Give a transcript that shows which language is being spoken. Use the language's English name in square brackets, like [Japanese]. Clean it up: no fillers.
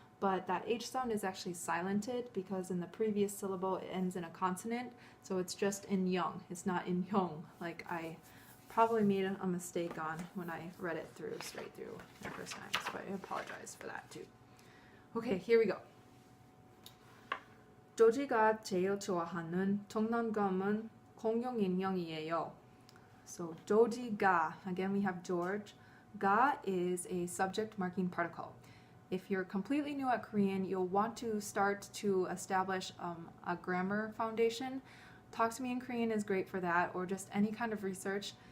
[English] But that H sound is actually silented because in the previous syllable it ends in a consonant, so it's just in young. It's not in hyung, like I probably made a mistake on when I read it straight through the first time, so I apologize for that too. Okay, here we go. [Korean] 조지가 제일 좋아하는 장난감은 공룡 인형이에요. [English] So 조지가, again we have George. 가 is a subject marking particle. If you're completely new at Korean, you'll want to start to establish a grammar foundation. Talk to Me in Korean is great for that, or just any kind of research.